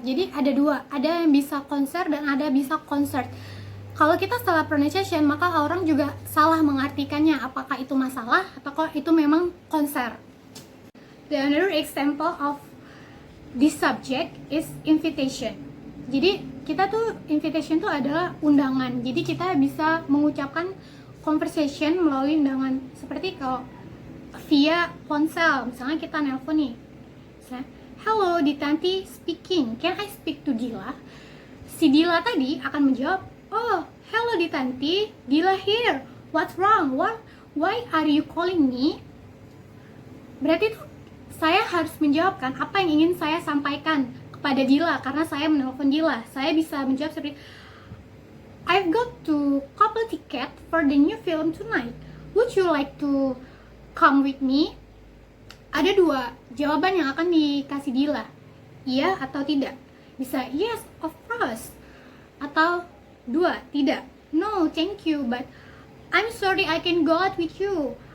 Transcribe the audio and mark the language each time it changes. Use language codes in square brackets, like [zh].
[id] Jadi ada dua, ada yang bisa konser dan ada bisa concert. Kalau kita salah pronunciation maka orang juga salah mengartikannya, apakah itu masalah atau itu memang konser. [en] The another example of this subject is invitation. [id] Jadi kita tuh invitation tuh adalah undangan. Jadi kita bisa mengucapkan conversation melalui undangan seperti kalau via ponsel. Misalnya kita nelpon nih. Misalnya, [en] hello Ditanti speaking. Can I speak to Dila? [id] Si Dila tadi akan menjawab, [en] oh hello Ditanti, Dila here. What's wrong? Why are you calling me? [id] Berarti tuh saya harus menjawabkan apa yang ingin saya sampaikan kepada Dila karena saya menelpon Dila. Saya bisa menjawab seperti, [en] I've got to couple ticket for the new film tonight. Would you like to come with me? [id] Ada dua jawaban yang akan dikasih Dila, iya atau tidak. Bisa [en] yes, of course. [id] Atau dua, tidak. [en] No, thank you, but I'm sorry I can go out with you.